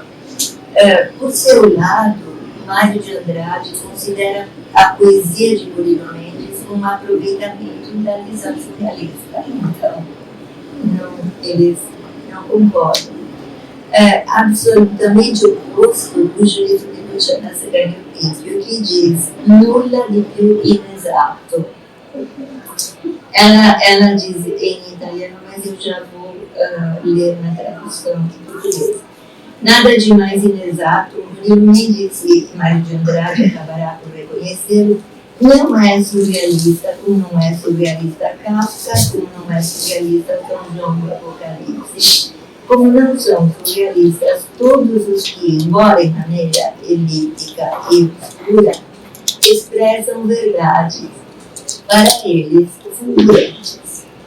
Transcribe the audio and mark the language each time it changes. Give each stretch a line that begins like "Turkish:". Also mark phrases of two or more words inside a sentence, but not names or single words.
Portuguese: Por seu lado, Mário de Andrade considera a poesia de Murilo Mendes um aproveitamento da visão surrealista. Então, eles não concordam. Absolutamente oposto do juízo de Luciana Seganio Pinto, que diz
Italian: nulla di più inexato.
Portuguese: Ela diz em italiano, mas eu já vou ler na tradução em português. Nada de mais inexato, Murilo Mendes, e Mário de Andrade acabará por reconhecê-lo, não é surrealista, como não é surrealista Kafka, como não é surrealista São João do Apocalipse, como não são surrealistas todos os que, embora em maneira elíptica e obscura, expressam verdades, para eles, fulgurantes.